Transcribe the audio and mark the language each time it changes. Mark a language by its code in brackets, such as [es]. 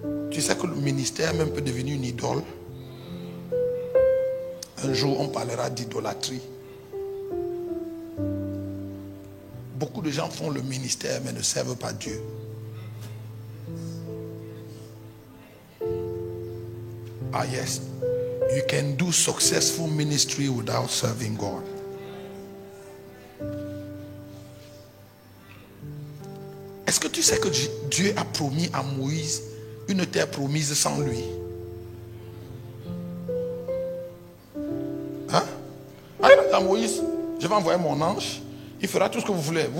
[fr] Tu sais que le ministère même peut devenir une idole. Un jour, on parlera d'idolâtrie. Beaucoup de gens font le ministère mais ne servent pas Dieu. [en] Ah yes, you can do successful ministry without serving God. [fr] Est-ce que tu sais que Dieu a promis à Moïse une terre promise sans lui? Hein? Ah, il a dit à Moïse, je vais envoyer mon ange, il fera tout ce que vous voulez.